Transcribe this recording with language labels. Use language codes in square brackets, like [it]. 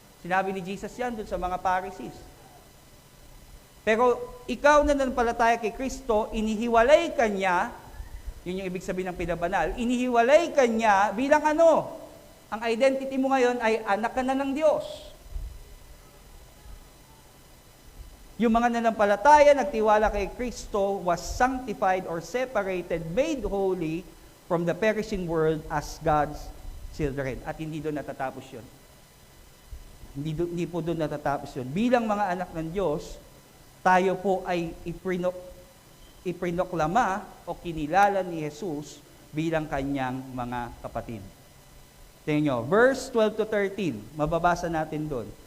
[tl] Sinabi ni Jesus yan dun sa mga Pharisees. Pero ikaw na nanampalataya kay Kristo, inihiwalay ka niya, yun yung ibig sabihin ng pinabanal, inihiwalay ka niya bilang ano? Ang identity mo ngayon ay anak ka na ng Diyos. Yung mga nanampalataya, nagtiwala kay Kristo, [en] was sanctified or separated, made holy from the perishing world as God's children. [tl] At hindi doon natatapos yun. Hindi po doon natatapos yun. Bilang mga anak ng Diyos, tayo po ay iprinoklama o kinilala ni Jesus bilang kanyang mga kapatid. Tingnan nyo, verse 12 to 13, mababasa natin doon.